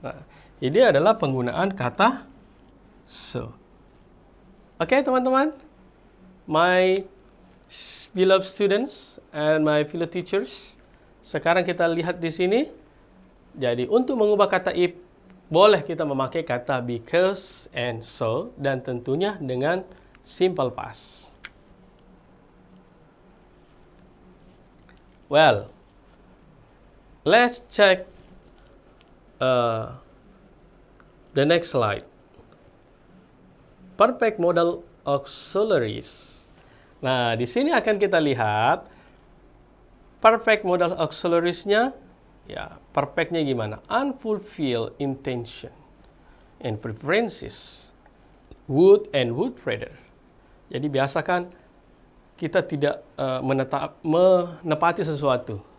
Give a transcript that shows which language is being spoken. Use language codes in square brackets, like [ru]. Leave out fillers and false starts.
[id] Nah, ini adalah penggunaan kata so. Oke, teman-teman. [en] My beloved students and my fellow teachers. [id] Sekarang kita lihat di sini. Jadi, untuk mengubah kata if, boleh kita memakai kata because and so, dan tentunya dengan simple past. [en] Well, let's check the next slide. Perfect modal auxiliaries. [id] Nah, di sini akan kita lihat perfect modal auxiliaries-nya. Ya, perfect-nya gimana? [en] Unfulfilled intention and preferences. Would and would rather. [id] Jadi biasakan kita tidak menepati sesuatu.